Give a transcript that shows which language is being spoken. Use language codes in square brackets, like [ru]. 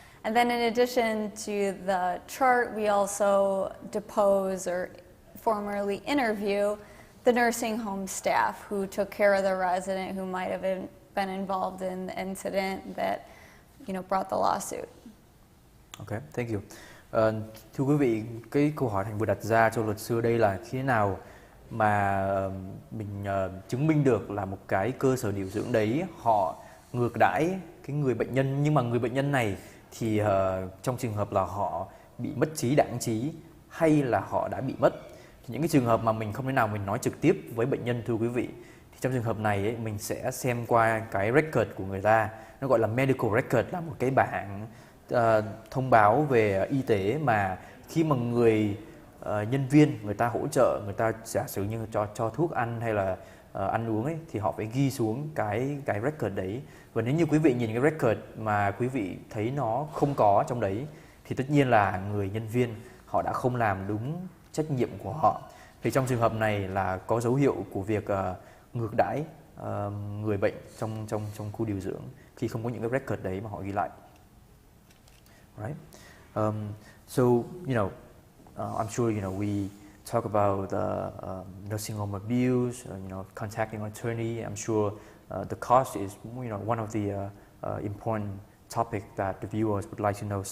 [en] And then in addition to the chart, we also depose or formally interview the nursing home staff who took care of the resident who might have been involved in the incident that, brought the lawsuit. Okay, thank you. [vi] Thưa quý vị, cái câu hỏi Thành vừa đặt ra cho luật sư đây là khi nào mà mình chứng minh được là một cái cơ sở điều dưỡng đấy họ ngược đãi cái người bệnh nhân, nhưng mà người bệnh nhân này thì trong trường hợp là họ bị mất trí đãng trí hay là họ đã bị mất. Thì những cái trường hợp mà mình không thể nào mình nói trực tiếp với bệnh nhân, thưa quý vị, thì trong trường hợp này ấy, mình sẽ xem qua cái record của người ta, nó gọi là medical record, là một cái bảng thông báo về y tế mà khi mà người nhân viên người ta hỗ trợ, người ta giả sử như cho thuốc ăn hay là ăn uống ấy, thì họ phải ghi xuống cái record đấy. Và nếu như quý vị nhìn cái record mà quý vị thấy nó không có trong đấy thì tất nhiên là người nhân viên họ đã không làm đúng trách nhiệm của họ. Thì trong trường hợp này là có dấu hiệu của việc ngược đãi người bệnh trong khu điều dưỡng khi không có những cái record đấy mà họ ghi lại. [en] Right? So, I'm sure, we talk about nursing home abuse, contacting an attorney. I'm sure the cost is, one of the important topic that the viewers would like to know.